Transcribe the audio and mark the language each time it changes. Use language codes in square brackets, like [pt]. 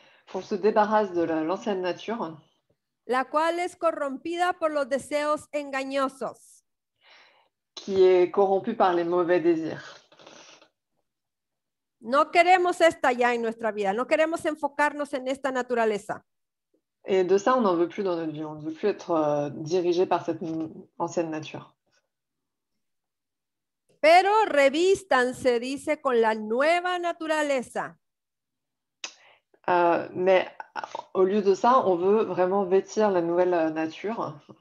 [fr] qu'on se débarrasse de l'ancienne nature, [es] la cual es corrompida por los deseos engañosos. [fr] qui est corrompue par les mauvais désirs. [es] No queremos esta ya en nuestra vida, no queremos enfocarnos en esta naturaleza. [fr] Et de ça, on n'en veut plus dans notre vie. On ne veut plus être dirigé par cette ancienne nature. [es] Pero revístanse, dice, con la nueva naturaleza. [fr] Mais au lieu de ça, on veut vraiment vêtir la nouvelle nature.